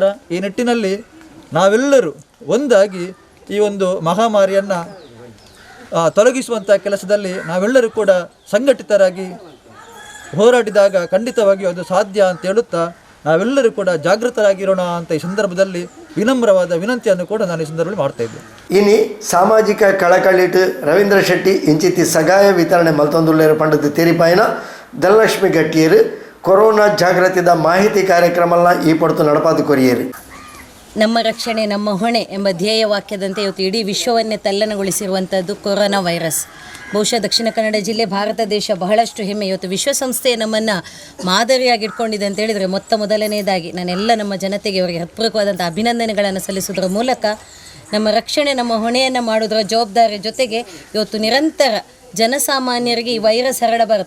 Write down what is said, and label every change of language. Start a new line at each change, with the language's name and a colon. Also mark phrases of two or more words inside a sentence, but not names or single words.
Kannada: ಈ ನಿಟ್ಟಿನಲ್ಲಿ ನಾವೆಲ್ಲರೂ ಒಂದಾಗಿ ಈ ಒಂದು ಮಹಾಮಾರಿಯನ್ನು ತೊಲಗಿಸುವಂಥ ಕೆಲಸದಲ್ಲಿ ನಾವೆಲ್ಲರೂ ಕೂಡ ಸಂಘಟಿತರಾಗಿ ಹೋರಾಡಿದಾಗ ಖಂಡಿತವಾಗಿಯೂ ಅದು ಸಾಧ್ಯ ಅಂತ ಹೇಳುತ್ತಾ ನಾವೆಲ್ಲರೂ ಕೂಡ ಜಾಗೃತರಾಗಿರೋಣ ಅಂತ ಈ ಸಂದರ್ಭದಲ್ಲಿ ವಿನಮ್ರವಾದ ವಿನಂತಿಯನ್ನು ಕೂಡ ನಾನು ಈ ಸಂದರ್ಭದಲ್ಲಿ ಮಾಡ್ತಾ ಇದ್ದೆ.
Tulu: ಇನಿ ಸಾಮಾಜಿಕ ಕಳಕಳಿಟ್ ರವೀಂದ್ರ ಶೆಟ್ಟಿ ಇಂಚಿತಿ ಸಗಾಯ ವಿತರಣೆ ಮಲ್ತೊಂದುಲ್ಲೇರು ಪಂಡದ ತೆರಿಪಾಯಿನ ಧನಲಕ್ಷ್ಮಿ ಗಟ್ಟಿಯರು ಕೊರೋನಾ ಜಾಗೃತಿದ ಮಾಹಿತಿ ಕಾರ್ಯಕ್ರಮನ ಈ ಪಡ್ತು ನಡಪಾದು ಕೊರಿಯರು.
Kannada: ನಮ್ಮ ರಕ್ಷಣೆ ನಮ್ಮ ಹೊಣೆ ಎಂಬ ಧ್ಯೇಯ ವಾಕ್ಯದಂತೆ ಇವತ್ತು ಇಡೀ ವಿಶ್ವವನ್ನೇ ತಲ್ಲಣಗೊಳಿಸಿರುವಂಥದ್ದು ಕೊರೋನಾ ವೈರಸ್. ಬಹುಶಃ ದಕ್ಷಿಣ ಕನ್ನಡ ಜಿಲ್ಲೆ, ಭಾರತ ದೇಶ ಬಹಳಷ್ಟು ಹೆಮ್ಮೆ. ಇವತ್ತು ವಿಶ್ವಸಂಸ್ಥೆ ನಮ್ಮನ್ನು ಮಾದರಿಯಾಗಿ ಇಟ್ಕೊಂಡಿದೆ ಅಂತ ಹೇಳಿದರೆ ಮೊದಲನೇದಾಗಿ ನಾನೆಲ್ಲ ನಮ್ಮ ಜನತೆಗೆ ಅವರಿಗೆ ಹೃತ್ಪೂರ್ವಕವಾದಂಥ ಅಭಿನಂದನೆಗಳನ್ನು ಸಲ್ಲಿಸುವುದರ ಮೂಲಕ ನಮ್ಮ ರಕ್ಷಣೆ ನಮ್ಮ ಹೊಣೆಯನ್ನು ಮಾಡೋದರ ಜವಾಬ್ದಾರಿ ಜೊತೆಗೆ ಇವತ್ತು ನಿರಂತರ ಜನಸಾಮಾನ್ಯರಿಗೆ ಈ ವೈರಸ್ ಹರಡಬಾರದು.